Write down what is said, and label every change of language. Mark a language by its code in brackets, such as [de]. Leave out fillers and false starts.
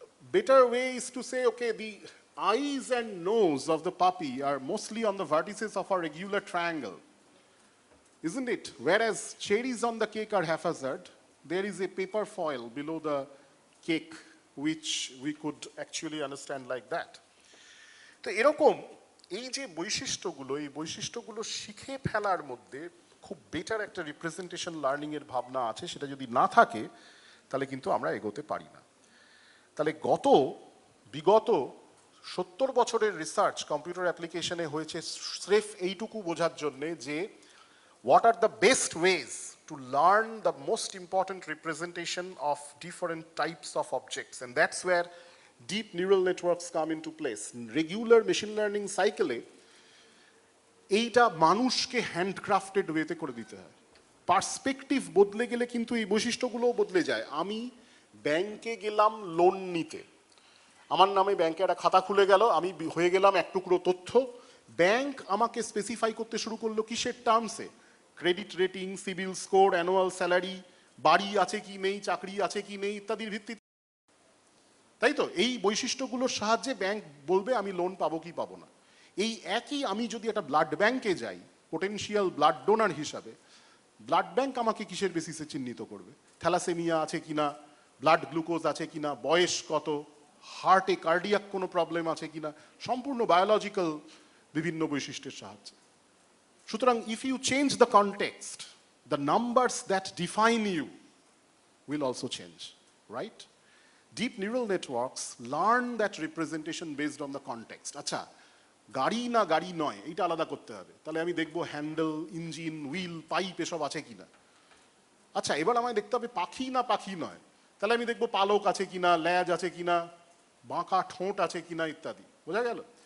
[en] Better way is to say, okay, the eyes and nose of the puppy are mostly on the vertices of a regular triangle, isn't it? Whereas cherries on the cake are haphazard, there is a paper foil below the cake which we could actually understand like that. [bn] তো এরকম এই যে বৈশিষ্ট্যগুলো শিখে ফেলার মধ্যে খুব better একটা রিপ্রেজেন্টেশন লার্নিং এর ভাবনা আছে, সেটা যদি না থাকে তাহলে কিন্তু আমরা এগোতে পারি না। তাহলে বিগত 70 বছরের রিসার্চ কম্পিউটার অ্যাপ্লিকেশনে হয়েছে স্রেফ এইটুকু বোঝার জন্যে যে [en] what are the best ways to learn the most important representation of different types of objects, and that's where deep neural networks come into place. Regular machine learning cycle [bn] এইটা মানুষকে handcrafted ওয়েতে করে দিতে হয়। পার্সপেক্টিভ বদলে গেলে কিন্তু এই বৈশিষ্ট্যগুলোও বদলে যায়। আমি ব্যাংকে গেলাম লোন নিতে, আমার নামে ব্যাংকে একটা খাতা খুলে গেল, আমি হয়ে গেলাম এক টুকরো তথ্য। ব্যাংক আমাকে স্পেসিফাই করতে শুরু করলো কিসের টার্মসে? Credit rating, CIBIL score, annual salary, বাড়ি আছে কি নেই, চাকরি আছে কি নেই ইত্যাদির ভিত্তিতে, তাই তো? এই বৈশিষ্ট্যগুলোর সাহায্যে ব্যাংক বলবে আমি লোন পাবো কি পাবো না। এই একই আমি যদি একটা ব্লাড ব্যাংকে যাই পোটেনশিয়াল ব্লাড ডোনার হিসাবে, ব্লাড ব্যাংক আমাকে কিসের বেসিসে চিহ্নিত করবে? থ্যালাসেমিয়া আছে কিনা, ব্লাড গ্লুকোজ আছে কিনা, বয়স কত, হার্টে কার্ডিয়াক কোনো প্রবলেম আছে কিনা, সম্পূর্ণ বায়োলজিক্যাল বিভিন্ন বৈশিষ্ট্যের সাহায্যে। [en] সুতরাং if you change the context, the numbers that define you will also change, right? Deep neural networks learn that representation based on the context. [bn] আচ্ছা, গাড়ি না গাড়ি নয় এইটা আলাদা করতে হবে, তাহলে আমি দেখবো হ্যান্ডেল, ইঞ্জিন, হুইল, পাইপ এসব আছে কিনা। আচ্ছা, এবার আমায় দেখতে হবে পাখি না পাখি নয়, তাহলে আমি দেখবো পালক আছে কিনা, ল্যাজ আছে কিনা, বাঁকা ঠোঁট আছে কিনা ইত্যাদি। বোঝা গেল?